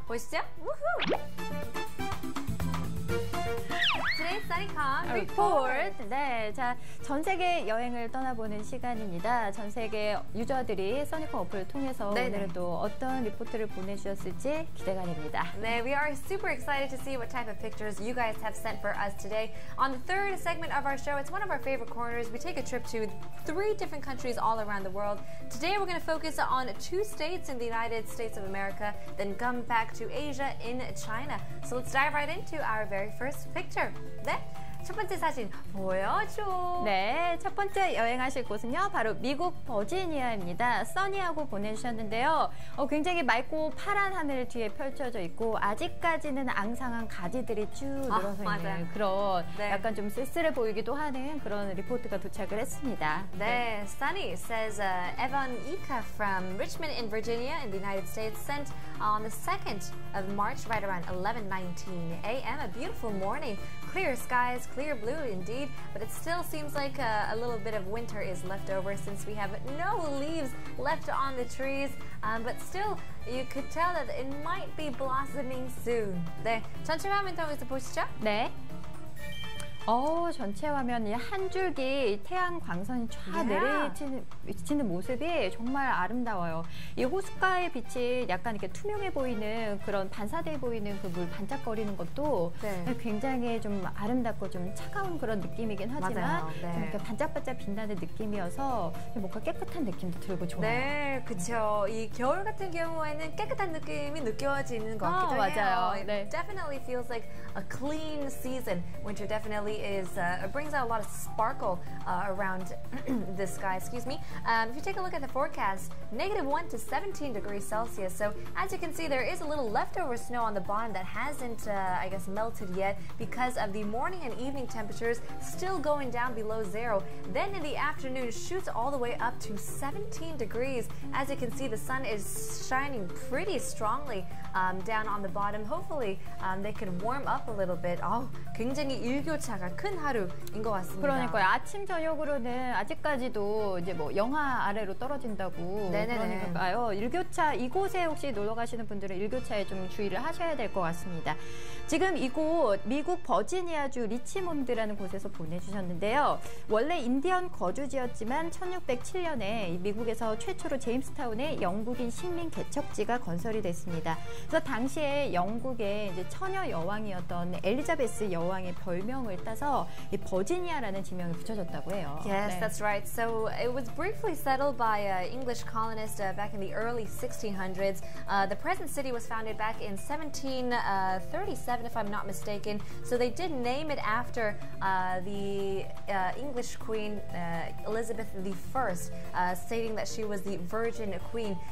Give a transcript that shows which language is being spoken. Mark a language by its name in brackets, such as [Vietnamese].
[Korean] 보시죠. 우후. [English] Today's Sunnycom Report. [Korean] 네, 자, 전 세계 여행을 떠나보는 시간입니다. 전 세계 유저들이 써니콘 어플을 통해서 네네. 오늘은 또 어떤 리포트를 보내주셨을지 기대가 됩니다. [English] 네, we are super excited to see what type of pictures you guys have sent for us today. On the third segment of our show, it's one of our favorite corners. We take a trip to 3 different countries all around the world. Today we're going to focus on 2 states in the United States of America, then come back to Asia in China. So let's dive right into our very first picture. [Korean] 네, 첫 번째 사진 보여줘. 네, 첫 번째 여행하실 곳은요, 바로 미국 버지니아입니다. 써니하고 보내주셨는데요. 굉장히 맑고 파란 하늘 뒤에 펼쳐져 있고 아직까지는 앙상한 가지들이 쭉 늘어서 있는 맞아요. 그런 네. 약간 좀 쓸쓸해 보이기도 하는 그런 리포트가 도착을 했습니다. [English] 네, Sunny says Evan Ika from Richmond in Virginia in the United States sent on the 2nd of March right around 11:19 a.m. A beautiful morning. Clear skies, clear blue indeed, but it still seems like a little bit of winter is left over since we have no leaves left on the trees. But still, you could tell that it might be blossoming soon. [Korean] 네, 전체 화면 통해서 보시죠. 네. 전체 화면이 한 줄기 태양 광선이 쫙 내리치는 모습이 정말 아름다워요. 이 호숫가의 빛이 약간 이렇게 투명해 보이는 그런 반사돼 보이는 그 물 반짝거리는 것도 굉장히 좀 아름답고 좀 차가운 그런 느낌이긴 하지만 좀 이렇게 반짝반짝 빛나는 느낌이어서 뭔가 깨끗한 느낌도 들고 좋아요. 네, 그렇죠. 이 겨울 같은 경우에는 깨끗한 느낌이 느껴지는 것 같기도 해요. 맞아요. [English] It definitely feels like a clean season. Winter definitely brings out a lot of sparkle around the sky. Excuse me. If you take a look at the forecast, -1 to 17 degrees Celsius. So as you can see, there is a little leftover snow on the bottom that hasn't, I guess, melted yet because of the morning and evening temperatures still going down below 0. Then in the afternoon, it shoots all the way up to 17 degrees. As you can see, the sun is shining pretty strongly down on the bottom. Hopefully, they can warm up a little bit. [Korean] 굉장히 일교차가 큰 하루인 것 같습니다. 그러니까요. 아침 저녁으로는 아직까지도 이제 뭐 영하 아래로 떨어진다고. 그러니까요. 일교차 이곳에 혹시 놀러 가시는 분들은 일교차에 좀 주의를 하셔야 될 것 같습니다. 지금 이곳 미국 버지니아주 리치몬드라는 곳에서 보내주셨는데요. 원래 인디언 거주지였지만 1607년에 미국에서 최초로 제임스타운에 영국인 식민 개척지가 건설이 됐습니다. 그래서 당시에 영국의 이제 처녀 여왕이었던 엘리자베스 여왕의 별명을 따서 이 버지니아라는 지명이 붙여졌다고 해요. [English] Yes, that's right. So it was briefly settled by English colonists back in the early 1600s. The present city was founded back in 1737, if I'm not mistaken. So they did name it after the English queen Elizabeth I, stating that she was the Virgin Queen.